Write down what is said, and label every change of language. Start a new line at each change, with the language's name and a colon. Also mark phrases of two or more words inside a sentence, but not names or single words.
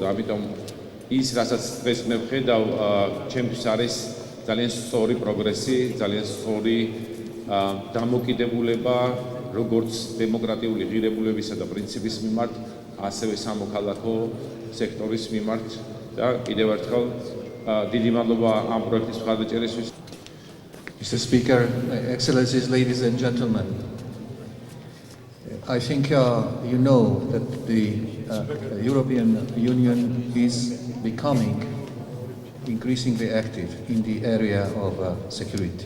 Georgian: ამიტომ ის, რასაც დღეს მე ვხედავ, ჩემთვის არის ძალიან სწორი პროგრესი, ძალიან სწორი დამოკიდებულება როგორც დემოკრატიული ღირებულებისა და პრინციპის მიმართ, ასევე სამოქალაქო სექტორის მიმართ და კიდევ ერთხელ დიდი მადლობა ამ პროექტის მხარდაჭერისთვის.
English: Mr. Speaker, Excellencies, ladies and gentlemen, I think you know that the European Union is becoming increasingly active in the area of security.